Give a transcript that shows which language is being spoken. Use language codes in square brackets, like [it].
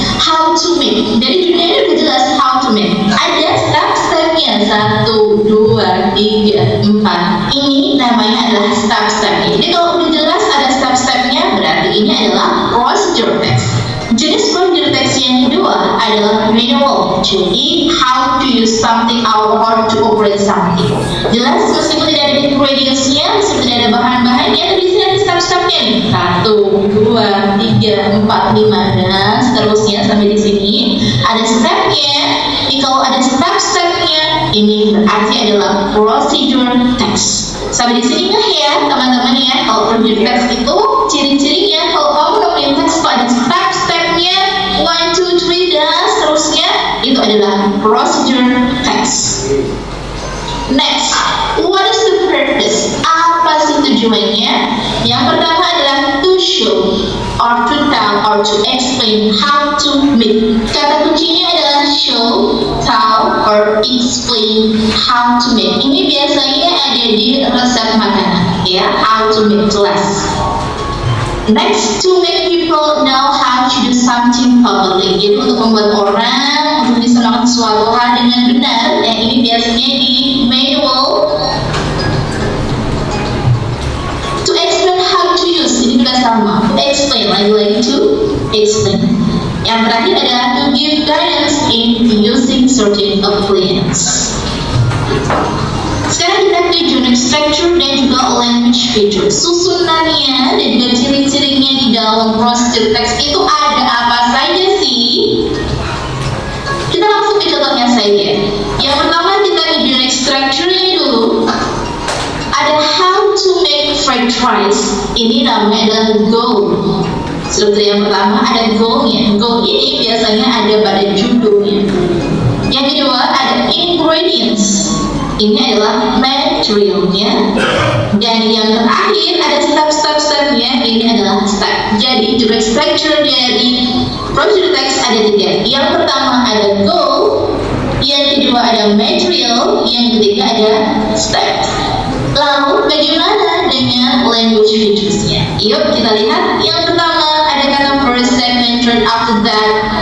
[id] How to make. Dari judulnya udah jelas how to make. Ada step-stepnya 1, 2, 3, 4. Ini namanya adalah step-stepnya. Jadi kalau udah jelas ada step-stepnya, berarti ini adalah procedure text. Jenis procedure text yang kedua adalah manual. Jadi [en] how to use something or how to operate something. [id] Jelas meskipun tidak ada ingredients-nya, meskipun tidak ada bahan-bahannya, tapi di sini ada step-stepnya nih. 1, 2, 3, 4, 5 dan seterusnya sampai di sini ada stepnya. Jadi kalau ada step-stepnya, ini berarti adalah procedure text. Sampai di sini nggak ya teman-teman ya? Kalau procedure text itu ciri-cirinya kalau kamu nemuin teks itu ada step-stepnya 1, 2, 3 dan seterusnya, itu adalah procedure text. [en] Next, what is the purpose? [id] Apa sih tujuannya? Yang pertama adalah [en] to show or to tell or to explain how to make. [id] Kata kuncinya adalah show, tell, or explain how to make. Ini biasanya ada di resep makanan ya, how to make jelas. [en] Next, to make people know how to do something properly. [id] Jadi untuk membuat orang untuk bisa melakukan suatu hal dengan benar. Yang ini biasanya di manual. [en] To explain how to use, [id] ini juga sama. [en] To explain, [id] lagi-lagi [en] to explain. [id] Yang terakhir adalah [en] to give guidance in using certain appliances. [id] Sekarang kita ke unit structure dan juga language feature. Susunannya dan juga ciri-cirinya di dalam procedure text itu ada apa saja sih? Kita langsung ke contohnya saja. Yang pertama kita ke unit structure-nya dulu. Ada [en] how to make fried rice. [id] Ini namanya adalah goal. Struktur yang pertama ada goal-nya. Goal ini biasanya ada pada judulnya. Yang kedua ada ingredients. Ini adalah materialnya. Dan yang terakhir ada step-stepnya. Ini adalah step. Jadi direct structure dari procedure text ada 3. Yang pertama ada goal, yang kedua ada material, yang ketiga ada step. Lalu bagaimana dengan language features-nya? Yuk kita lihat. Yang pertama ada kata first, second, third, after that.